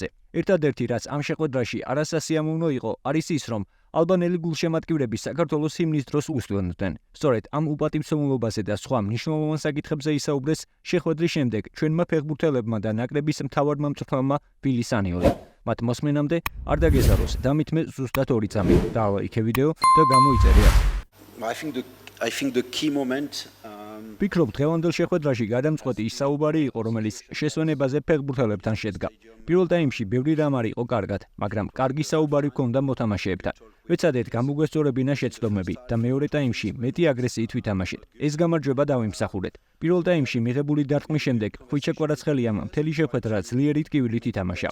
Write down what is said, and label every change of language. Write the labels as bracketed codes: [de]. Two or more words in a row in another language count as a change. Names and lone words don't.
[ka] ერთადერთი, რაც ამ შეხვედრაში არასასიამოვნო იყო, არის ის, რომ ალბანელი გულშემატკივრები საქართველოს ჰიმნის დროს უსვენდნენ. სწორედ ამ უპატივცემულობაზე და სხვა მნიშვნელოვან საკითხებზე ისაუბრეს შეხვედრის შემდეგ ჩვენმა ფეხბურთელებმა და ნაკრების მთავარმა მწვრთნელმა ბილი სანიოლი. მათ მოსმენამდე არ დაგეზაროს, დამითმე ზუსტად 2 წამი. დაალაიქე ვიდეო და გამოიწერია. [en] I think the key moment [ka] ვფიქრობ, დღევანდელ შეხვედრაში გადამწყვეტი ის საუბარი იყო, რომელიც შესვენებაზე ფეხბურთელებთან შედგა. პირველ ტაიმში ბევრი რამ არ იყო კარგად, მაგრამ კარგი საუბარი ჰქონდა მოთამაშეებთან. ვეცადეთ გამოგვესწორებინა შეცდომები და მეორე ტაიმში მეტი აგრესიით ვითამაშეთ. ეს გამარჯვება დავიმსახურეთ. პირველ ტაიმში მიღებული დარტყმის შემდეგ ხვიჩა კვარაცხელიამ მთელი შეხვედრა ძლიერი ტკივილით ითამაშა.